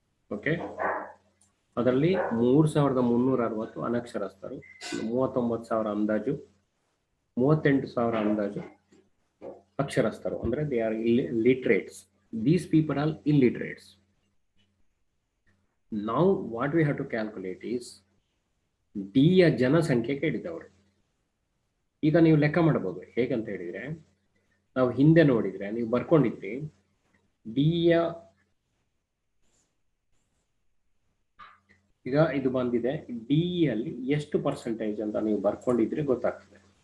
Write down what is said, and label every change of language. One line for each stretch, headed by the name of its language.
Kannada: Okay, ಅದರಲ್ಲಿ 3360 ಅನಕ್ಷರಸ್ಥರು, 39,000 ಅಂದಾಜು, 38,000 ಅಂದಾಜು ಅಕ್ಷರಸ್ಥರು, ಅಂದ್ರೆ
English: They are literates. These people are illiterates. Now what we have to calculate is
Kannada: D ಯ ಜನಸಂಖ್ಯೆ ಕೇಳಿದವರು. ಈಗ ನೀವು ಲೆಕ್ಕ ಮಾಡಬಹುದು ಹೇಗಂತ ಹೇಳಿದ್ರೆ, ನಾವು ಹಿಂದೆ ನೋಡಿದ್ರೆ ನೀವು ಬರ್ಕೊಂಡಿದ್ರಿ, ಡಿ ಯ ಈಗ ಇದು ಬಂದಿದೆ, ಡಿ ಅಲ್ಲಿ ಎಷ್ಟು ಪರ್ಸೆಂಟೇಜ್ ಅಂತ ನೀವು ಬರ್ಕೊಂಡಿದ್ರೆ ಗೊತ್ತಾಗ್ತದೆ.